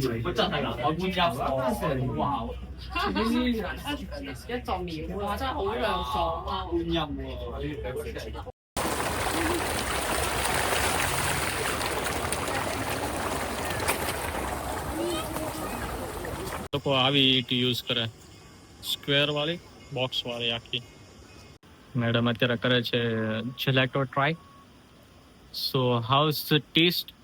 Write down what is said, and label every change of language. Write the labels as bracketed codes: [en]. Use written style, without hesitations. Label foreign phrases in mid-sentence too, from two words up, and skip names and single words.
[yue] 真係南海觀音哦，哇！一座廟哇，真係好涼爽啊！觀音喎， [gu] લોકો આવી ઈટ યુઝ કરે સ્ક્વેર વાળી બોક્સ વાળી આખી મેડમ અત્યારે કરે છે જેલેટો [en] try so how's the taste